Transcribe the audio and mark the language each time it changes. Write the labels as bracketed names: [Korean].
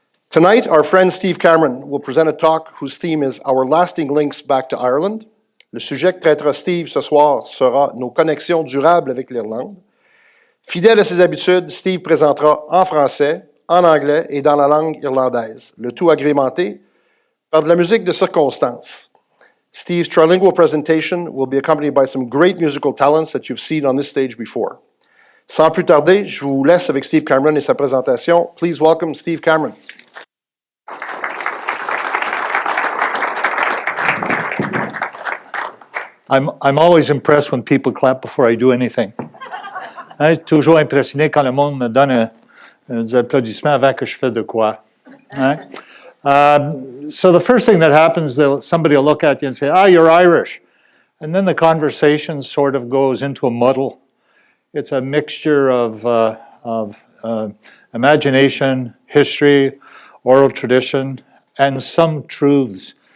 [English] Tonight, our friend Steve Cameron will present a talk whose theme is Our Lasting Links Back to Ireland. [French] Le sujet que traitera Steve ce soir sera nos connexions durables avec l'Irlande. Fidèle à ses habitudes, Steve présentera en français, en anglais et dans la langue irlandaise, le tout agrémenté par de la musique de circonstance. [English] Steve's trilingual presentation will be accompanied by some great musical talents that you've seen on this stage before. [French] Sans plus tarder, je vous laisse avec Steve Cameron et sa présentation. [English] Please welcome Steve Cameron. I'm always impressed when people clap before I do anything. [French] Je suis toujours impressionné quand le monde me donne des applaudissements avant que je fasse de quoi. Hein? [English] So the first thing that happens, somebody will look at you and say, you're Irish. And then the conversation sort of goes into a muddle. It's a mixture of imagination, history, oral tradition, and some truths.